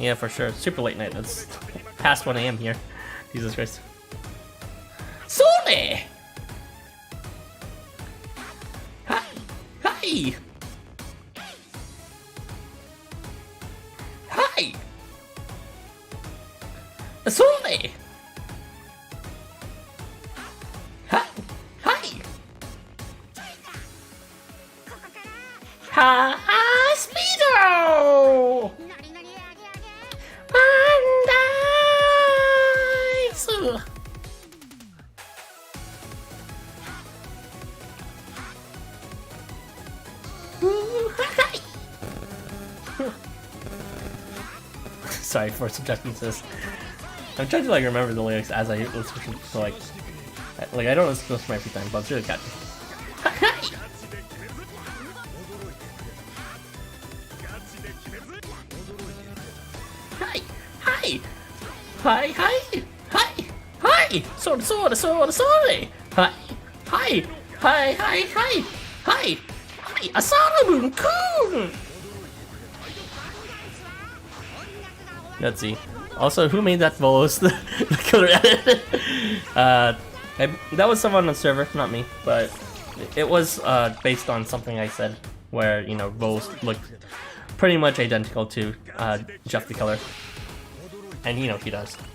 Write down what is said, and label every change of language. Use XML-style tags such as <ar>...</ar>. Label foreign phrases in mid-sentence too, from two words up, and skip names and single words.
<en>Yeah, for sure. Super late night. It's past 1 a.m. here. Jesus Christ. Sorry! Hi! Hi! Sorry! Hi! Hi, Speedo! Nice! Sorry for subjecting to this. I'm trying to remember the lyrics as I listen to I don't listen to this every time, but it's really catchy. Hi! Sorry! Hi! Asalamun-kun! Let's see. Also, who made that voice? The killer edit. That was someone on the server, not me, but it was based on something I said, where roles looked pretty much identical to Jeff the Killer, and he does.</en>